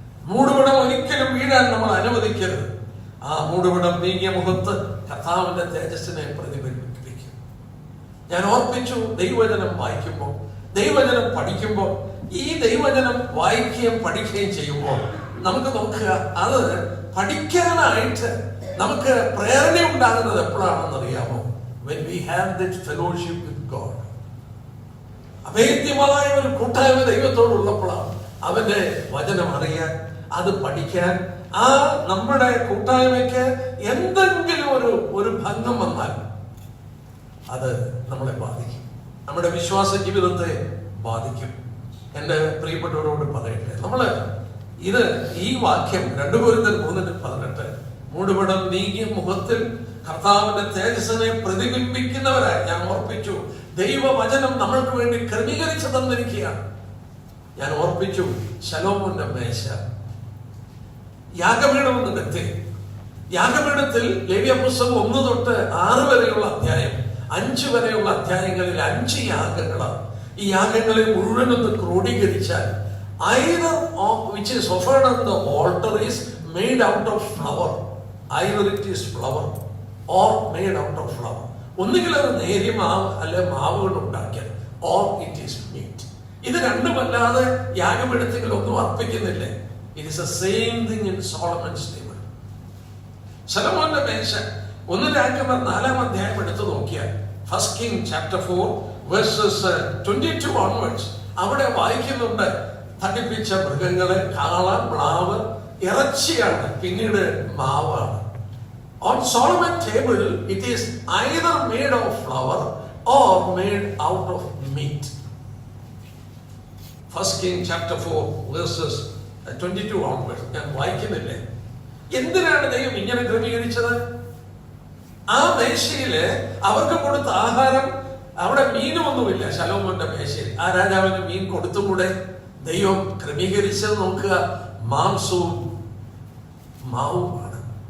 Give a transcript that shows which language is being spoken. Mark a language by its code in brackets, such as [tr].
[ml] മൂടുപടം ഒരിക്കലും വീഴാൻ നമ്മൾ അനുവദിക്കരുത്. ആ മൂടുപടം നീങ്ങിയ മുഖത്ത് കർത്താവിന്റെ തേജസ്സിനെ പ്രതിഫലിപ്പിക്കും. ഞാൻ ഓർപ്പിച്ചു, ദൈവവചനം വായിക്കുമ്പോൾ, ദൈവവചനം പഠിക്കുമ്പോൾ, ഈ ദൈവവചനം വായിക്കുകയും പഠിക്കുകയും ചെയ്യുമ്പോൾ നമുക്ക് നോക്കുക, അത് പഠിക്കാനായിട്ട് നമുക്ക് പ്രേരണ ഉണ്ടാകുന്നത് എപ്പോഴാണെന്ന് അറിയാമോ? [en] when we have that fellowship with God. [ml] അഭേദ്യമായ ഒരു കൂട്ടായ്മ ദൈവത്തോടുള്ളപ്പോഴാണ് അവന്റെ വചനം അറിയാൻ, അത് പഠിക്കാൻ, ആ നമ്മുടെ കൂട്ടായ്മയ്ക്ക് എന്തെങ്കിലും ഒരു ഭംഗം വന്നാൽ അത് നമ്മളെ ബാധിക്കും, നമ്മുടെ വിശ്വാസ ജീവിതത്തെ ബാധിക്കും. എന്റെ പ്രിയപ്പെട്ടവരോട് പറയട്ടെ, നമ്മള് ഈ വാക്യം 2 കൊരിന്ത്യർ 3:18 മൂടുപടം നീങ്ങിയ മുഖത്തിൽ കർത്താവിന്റെ തേജസ്സിനെ പ്രതിബിംബിക്കുന്നവരായി ഞാൻ ഓർപ്പിച്ചു. ദൈവവചനം നമ്മൾക്ക് വേണ്ടി ക്രമീകരിച്ചു തന്നിരിക്കുകയാണ്. ഞാൻ ഓർപ്പിച്ചു, ശലോമോന്റെ മേശ, യാഗപീഠം എത്തി. യാഗപീഠത്തിൽ ലേവ്യ പുസ്തകം 1 തൊട്ട് 6 വരെയുള്ള അധ്യായം, 5 വരെയുള്ള അധ്യായങ്ങളിൽ 5 യാഗങ്ങളാണ്. ഈ യാഗങ്ങളെ മുഴുവനൊന്ന് ക്രോഡീകരിച്ചാൽ [en] either of which is offered on the altar is made out of flour, either it is flour or made out of flour. [ml] ഒന്നുകിൽ അത് നേരിയ മാവ് അല്ലെ മാവുകൾ ഉണ്ടാക്കിയാൽ, [en] or it is meat. [ml] ഇത് രണ്ടുമല്ലാതെ യാഗപീഠത്തിൽ ഒന്നും അർപ്പിക്കുന്നില്ലേ? [en] It is the same thing in Solomon's table. [ml] ശലോമോന്റെ മേശ 1 രാജാക്കന്മാർ 4-ാം അധ്യായം എടുത്തു നോക്കിയാൽ, [en] 1 Kings chapter 4 verses 22 onwards, [ml] അവിടെ വായിക്കുന്നുണ്ട്, തടിപ്പിച്ച മൃഗങ്ങളെ, കാള, മ്ലാവ്, ഇറച്ചിയാണ്, പിന്നീട് മാവാണ്. [en] On Solomon's table it is either made of flour or made out of meat. 1 Kings chapter 4 verses 22 onwards [ml] ഞാൻ വായിക്കുന്നില്ലേ? എന്തിനാണ് ദൈവം ഇങ്ങനെ ക്രമീകരിച്ചത്? ആ മേശയില് അവർക്ക് കൊടുത്ത ആഹാരം, അവിടെ മീനുമൊന്നുമില്ല ശലോമോന്റെ മേശയിൽ. ആ രാജാവിന് മീൻ കൊടുത്തുകൂടെ? ദൈവം ക്രമീകരിച്ചത് നോക്കുക, മാംസവും മാവുമാണ്.